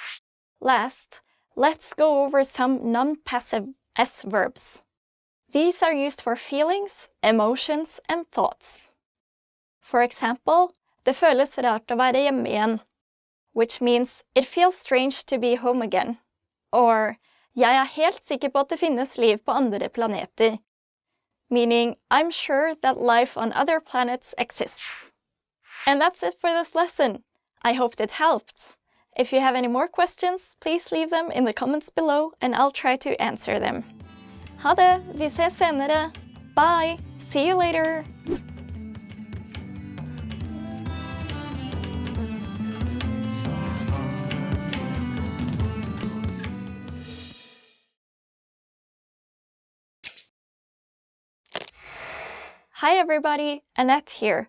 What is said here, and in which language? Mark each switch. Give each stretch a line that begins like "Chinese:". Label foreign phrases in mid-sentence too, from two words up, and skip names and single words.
English: Last, let's go over some non-passive S-verbs. These are used for feelings, emotions, and thoughts. For example,
Norwegian: det føles rart å være hjemme igjen,
English: which means it feels strange to be home again. Or,
Norwegian: jeg helt sikker på at det finnes liv på andre planeter,
English: meaning I'm sure that life on other planets exists. And that's it for this lesson. I hope it helped. If you have any more questions, please leave them in the comments below and I'll try to answer them.
Norwegian: Ha det! Vi ses senere!
English: Bye! See you later! Hi everybody, Annette here.